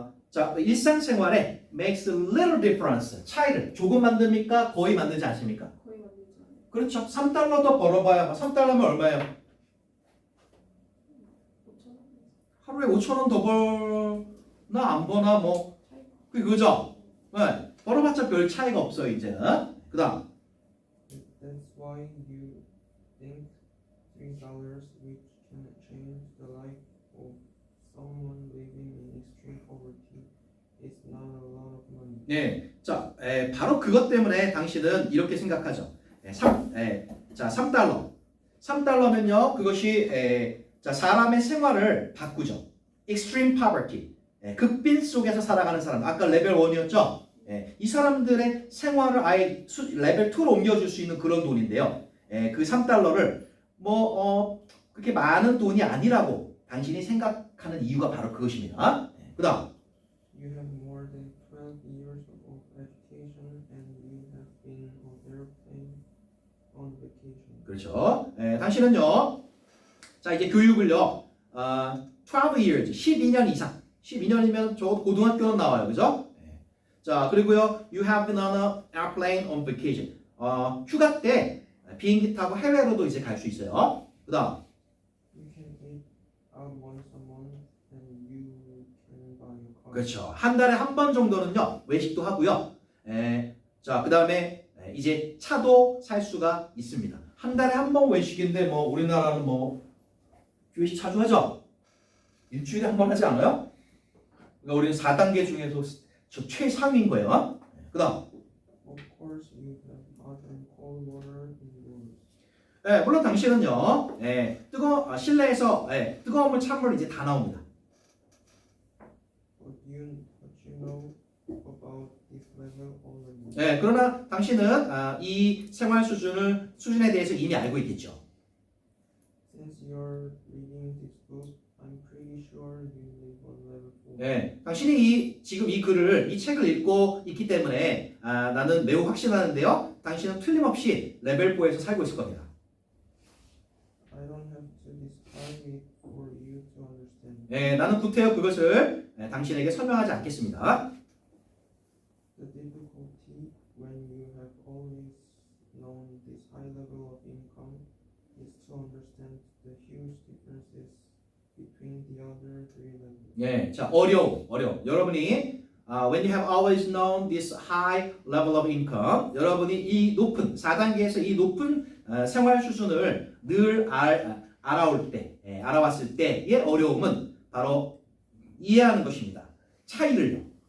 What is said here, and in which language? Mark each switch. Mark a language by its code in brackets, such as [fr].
[ko] 자, 일상생활에 [en] makes little difference, [ko] 차이를 조금 만듭니까? 거의 만들지 않습니까? 거의 만들지 않아요. 그렇죠. 3달러 더 벌어봐야 3달러면 얼마예요? 하루에 5,000원 더 벌나 안 버나 뭐 그거죠. 네. 벌어봤자 별 차이가 없어요 이제는. 그다음 [en] That's why you think $3 which can change the life of someone living in extreme poverty is not a lot of money. [ko] 네, 자, 바로 그것 때문에 당신은 이렇게 생각하죠. 3달러. 3달러면요, 그것이 자, 사람의 생활을 바꾸죠. [en] Extreme poverty. [ko] 극빈 속에서 살아가는 사람. 아까 레벨 1이었죠? 이 사람들의 생활을 아예 레벨 2로 옮겨줄 수 있는 그런 돈인데요. 그 3달러를 그렇게 많은 돈이 아니라고 당신이 생각하는 이유가 바로 그것입니다. 그 다음. [en] You have more than 12 years of education and you have been on airplane on vacation. [ko] 그렇죠. 당신은요. 자, 이제 교육을요. 12 years, 12년 이상. 12년이면 저 고등학교는 나와요. 그죠? 자, 그리고요. [en] You have been on an airplane on vacation. [ko] 휴가 때 비행기 타고 해외로도 이제 갈 수 있어요. 그다음. [en] You can eat out once a month and you can buy a car. [ko] 그렇죠. 한 달에 한 번 정도는요. 외식도 하고요. 자, 그다음에 이제 차도 살 수가 있습니다. 한 달에 한 번 외식인데 뭐 우리나라는 뭐 외식 자주 하죠? 일주일에 한 번 하지 않아요? 그러니까 우리는 4단계 중에서 저 최상위인 거예요. 그다음. [en] Of course, you have hot and cold water indoors. [ko] 물론 당신은요. 실내에서 뜨거운 물, 찬물 이제 다 나옵니다. [en] But you know about this level already. [ko] 그러나 당신은 이 생활 수준에 대해서 이미 알고 있겠죠. [en] Since you're reading this book, I'm pretty sure you live on level 4. [ko] 당신이 지금 이 책을 읽고 있기 때문에 나는 매우 확신하는데요. 당신은 틀림없이 레벨 4에서 살고 있을 겁니다. [en] I don't have to describe it for you to understand. [ko] 나는 구태여 그것을 당신에게 설명하지 않겠습니다. [en] The difficulty when you have always known this high level of income is to understand the huge differences between the other three levels. [ko] 자, 어려움. 여러분이 [en] when you have always known this high level of income, [ko] 여러분이 이 높은 4단계에서 이 높은 생활 수준을 늘 알아왔을 때의 어려움은 바로 이해하는 것입니다. 차이를요.